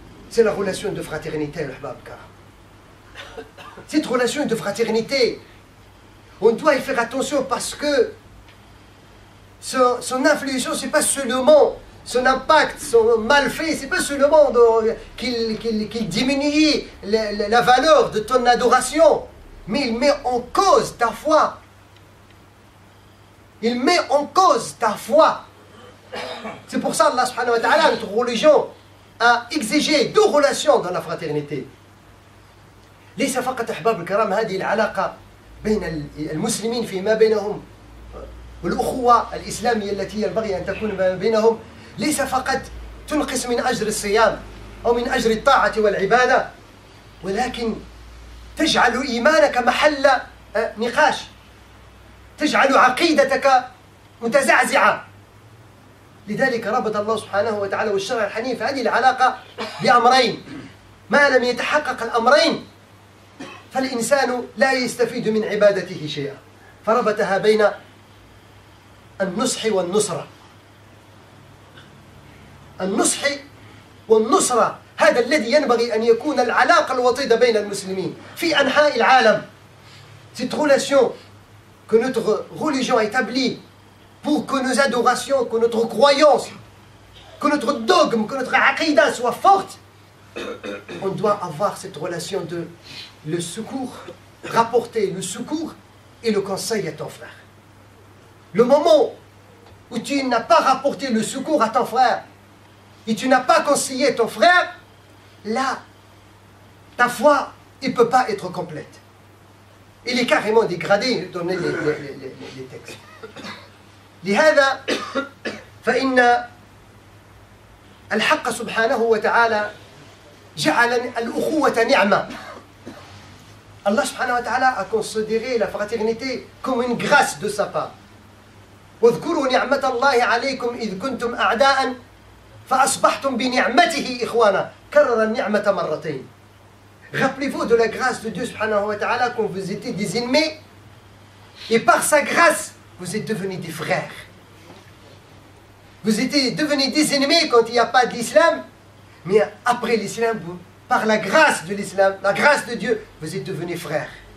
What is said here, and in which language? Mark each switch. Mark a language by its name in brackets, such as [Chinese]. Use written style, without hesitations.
[French] C'est la relation de fraternité, al-Ahbab. Cette relation de fraternité, on doit y faire attention parce que son influence, ce n'est pas seulement son impact, son malfait, ce n'est pas seulement qu'il diminue la valeur de ton adoration, mais il met en cause ta foi. Il met en cause ta foi. C'est pour ça Allah subhanahu wa ta'ala, notre religion, a exigé deux relations dans la fraternité. [Arabic] ليس فقط أحباب الكرام هذه العلاقة بين المسلمين فيما بينهم والأخوة الإسلامية التي ينبغي أن تكون بينهم ليس فقط تنقص من أجر الصيام أو من أجر الطاعة والعبادة، ولكن تجعل إيمانك محل نقاش، تجعل عقيدتك متزعزعة. لذلك ربط الله سبحانه وتعالى والشرع الحنيف هذه العلاقة بأمرين، ما لم يتحقق الأمرين فالإنسان لا يستفيد من عبادته شيئا، فربطها بين النصح والنصرة. النصح والنصرة هذا الذي ينبغي أن يكون العلاقة الوطيدة بين المسلمين في أنحاء العالم. [French] Cette relation que notre religion a établie pour que nos adorations, que notre croyance, que notre dogme, que notre aqidah soit forte, on doit avoir cette relation de le secours, rapporter le secours et le conseil à ton frère. Le moment où tu n'as pas rapporté le secours à ton frère et tu n'as pas conseillé ton frère, là, ta foi ne peut pas être complète. Il est carrément dégradé, donnez les textes. [Arabic] لهذا فإن الحق سبحانه وتعالى جعل الأخوة نعمة. [French] Allah subhanahu wa ta'ala a considéré la fraternité comme une grâce de sa part. [Arabic] واذكروا نعمة الله عليكم إذ كنتم أعداء فأصبحتم بنعمته إخوانا كرر النعمة مرتين. [French] Rappelez-vous de la grâce de Dieu subhanahu wa ta'ala quand vous étiez des ennemis et par sa grâce vous êtes devenus des frères. Vous étiez devenus des ennemis quand il n'y a pas d'islam, mais après l'islam, par la grâce de l'islam, la grâce de Dieu, vous êtes devenus frères.